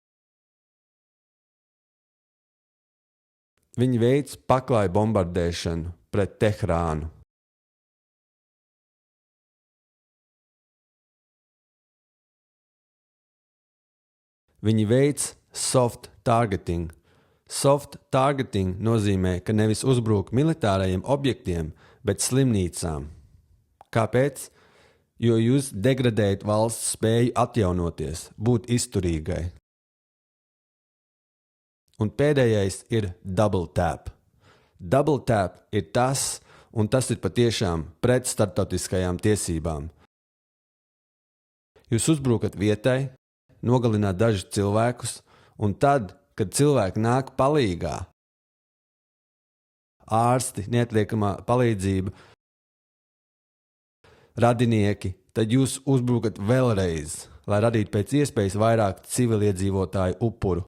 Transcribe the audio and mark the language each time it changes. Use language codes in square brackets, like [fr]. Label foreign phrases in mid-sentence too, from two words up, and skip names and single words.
[lv] Viņi veic paklāju bombardēšanu pret Teherānu. Viņi veic [en] soft targeting. Soft targeting [lv] nozīmē, ka nevis uzbruk militārajiem objektiem, bet slimnīcām. Kāpēc? Jo jūs degradējat valsts spēju atjaunoties, būt izturīgai. Un pēdējais ir [en] double tap. Double tap [lv] ir tas, un tas ir patiešām pret starptautiskajām tiesībām. Jūs uzbrukat vietai, nogalināt dažus cilvēkus, un tad, kad cilvēki nāk palīgā, ārsti, neatliekamā palīdzība, radinieki, tad jūs uzbrukat vēlreiz, lai radītu pēc iespējas vairāk civiliedzīvotāju upuru.